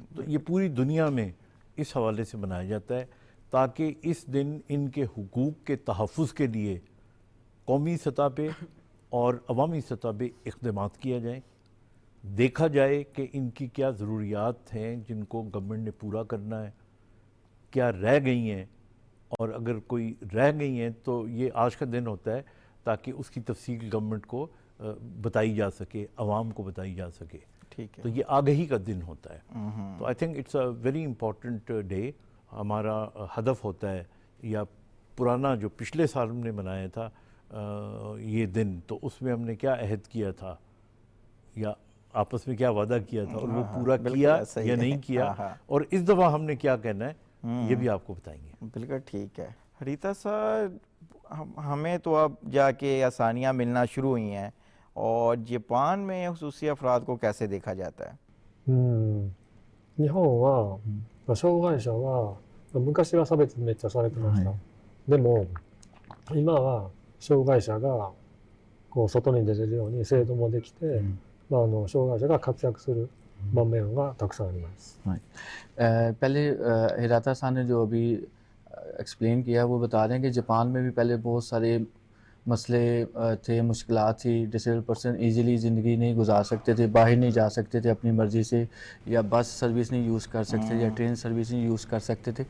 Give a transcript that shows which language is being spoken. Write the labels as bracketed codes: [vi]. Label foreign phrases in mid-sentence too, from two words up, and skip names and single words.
[ur] تو یہ پوری دنیا میں اس حوالے سے منایا جاتا ہے تاکہ اس دن ان کے حقوق کے تحفظ کے لیے قومی سطح پہ اور عوامی سطح پہ اقدامات کیا جائیں، دیکھا جائے کہ ان کی کیا ضروریات ہیں جن کو گورنمنٹ نے پورا کرنا ہے، کیا رہ گئی ہیں، اور اگر کوئی رہ گئی ہیں تو یہ آج کا دن ہوتا ہے تاکہ اس کی تفصیل گورنمنٹ کو بتائی جا سکے، عوام کو بتائی جا سکے۔ ٹھیک ہے تو یہ آگہی کا دن ہوتا ہے۔ [en] تو I think it's a very important day. [ur] ہمارا ہدف ہوتا ہے، یا پرانا جو پچھلے سال ہم نے منایا تھا یہ دن، تو اس میں ہم نے کیا عہد کیا تھا یا آپس میں کیا وعدہ کیا تھا اور وہ پورا کیا یا نہیں کیا، اور اس دفعہ ہم نے کیا کہنا ہے یہ بھی آپ کو بتائیں گے۔ بالکل ٹھیک ہے۔ ہریتا صاحب، ہمیں تو اب جا کے آسانیاں ملنا شروع ہوئی ہیں، اور جاپان میں خصوصی افراد کو کیسے دیکھا جاتا ہے؟ [ja] 日本は、障害者は昔は差別めっちゃされてました。でも今は障害者がこう外に出れるように制度もできて、障害者が活躍する場面がたくさんあります。 [ur] پہلے ہراتا صاحب نے جو ابھی ایکسپلین کیا وہ بتا رہے ہیں کہ جاپان میں بھی پہلے بہت سارے مسئلے تھے، مشکلات تھی، [en] disabled person easily [ur] زندگی نہیں گزار سکتے تھے، باہر نہیں جا سکتے تھے اپنی مرضی سے، یا [en] bus service [ur] نہیں یوز کر سکتے یا [en] train service [ur] نہیں یوز کر سکتے تھے۔